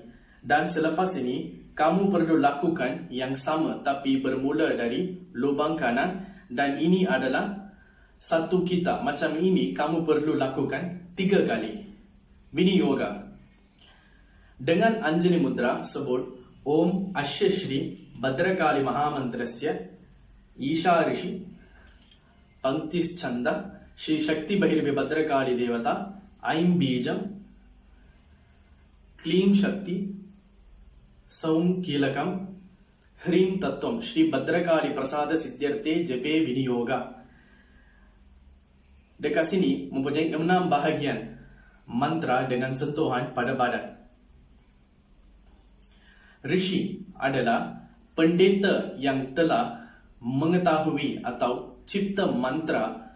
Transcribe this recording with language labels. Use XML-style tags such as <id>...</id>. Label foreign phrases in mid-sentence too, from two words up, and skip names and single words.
<ms>Dan selepas ini, kamu perlu lakukan yang sama tapi bermula dari lubang kanan dan ini adalah satu kitab. Macam ini kamu perlu lakukan 3 kali. Viniyoga. Dengan Anjali Mudra sebut</ms> <sa>Om Asya Shri Bhadrakali Mahamantrasya Isha Rishi Panktis Chanda Shri Shakti Bhairavi Bhadrakali Devata Aim Bijam Klim Shakti Saum Kilakam Hrim Tattvam Shri Bhadrakali Prasada Siddhyarte Jape Viniyoga.</sa> <ms>Dekat sini mempunyai 6 bahagian mantra dengan sentuhan pada badan. Rishi adalah pendeta yang telah mengetahui atau cipta mantra.</ms>